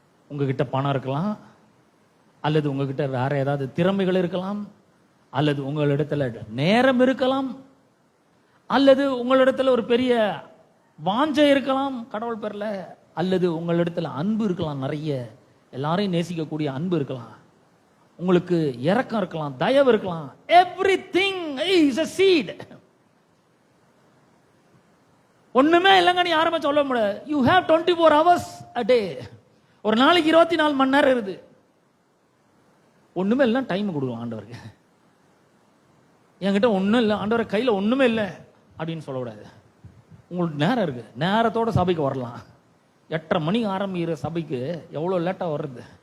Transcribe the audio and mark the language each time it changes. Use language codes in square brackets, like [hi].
[ta] உங்ககிட்ட பணம் இருக்கலாம், அல்லது உங்ககிட்ட வேற ஏதாவது திறமைகள் இருக்கலாம், அல்லது உங்களிடத்துல நேரம் இருக்கலாம், அல்லது உங்களிடத்துல ஒரு பெரிய வாஞ்சை இருக்கலாம் கடவுள் பேர்ல, அல்லது உங்களிடத்துல அன்பு இருக்கலாம், நிறைய எல்லாரையும் நேசிக்கக்கூடிய அன்பு இருக்கலாம், உங்களுக்கு இரக்கம் இருக்கலாம், தயவு இருக்கலாம். [en] Everything is a seed. [ta] ஒண்ணுமே இல்லைங்க நீ யாருமே சொல்ல முடியாது. [en] You have 24 hours a day. [ta] ஒரு நாளைக்கு 24 மணி நேரம் இருக்குது. ஒண்ணுமே இல்லை, டைம் கொடுக்கும் ஆண்டவருக்கு. என்கிட்ட ஒண்ணும் இல்லை ஆண்டவர் கையில ஒண்ணுமே இல்லை அப்படின்னு சொல்லக்கூடாது. உங்களுக்கு நேரம் இருக்கு, நேரத்தோட சபைக்கு வரலாம். 8:30 மணிக்கு ஆரம்பிக்கிற சபைக்கு எவ்வளோ லேட்டாக வர்றது?